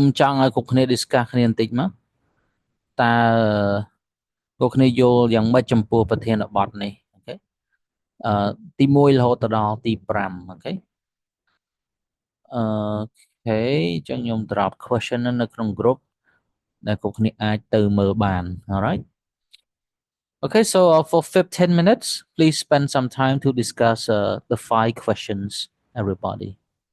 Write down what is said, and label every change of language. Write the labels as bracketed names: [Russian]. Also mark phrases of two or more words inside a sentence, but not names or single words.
[Khmer] ចង់ឲ្យគ្រប់គ្នា discuss គ្នាបន្តិចមកតើគ្រប់គ្នាយ ល់យ៉ាងម៉េចចំពោះប្រធានបទនេះអូខេទី1រហូតដល់ទី5អូខេអូខេអញ្ចឹងខ្ញុំ [English] drop question [Khmer] នៅក្នុង group ដែលគ្រប់គ្នាអាចទៅមើលបាន [English] alright okay so for 15 minutes please spend some time to discuss the 5 questions everybody